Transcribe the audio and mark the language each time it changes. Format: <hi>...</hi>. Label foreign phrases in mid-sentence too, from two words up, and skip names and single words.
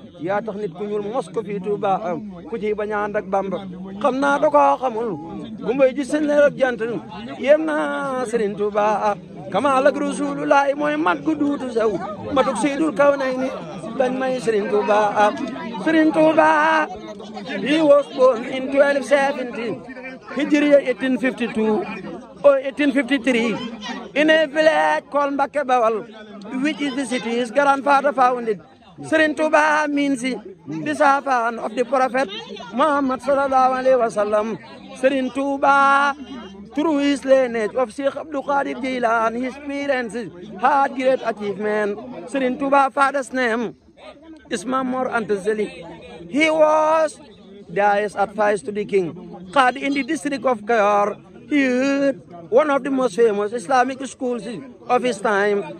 <wo>Yaa tax nit ku ñuul mos ko fii Touba am. Ku ci bañ a ànd ak Bamba. Xam naa da koo xamul. Gumbay ji seen leer ak jant. Yéem naa Serigne Touba. Kamal ak Rasulullah mooy mat gu duutu sew. Matuk Seydul Kawnayni. Bañ may Serigne Touba. Serigne Touba.</wo> <en>He was born in twelve seventeen. Hijriya eighteen fifty-two or eighteen fifty-three. In a village called Mbacke Bawal, which is the city his grandfather founded. Serigne Touba means the servant of the Prophet Muhammad</en> <ar>sallallahu alaihi wasallam.</ar> <en>Serigne Touba, through his lineage of Sheikh Abdul Qadir Jilani, his parents had great achievement. Serigne Touba, father's name is Mamor Anta Sali. He was There is advice to the king. Qadi in the district of Kayor, he heard one of the most famous Islamic schools of his time.</en>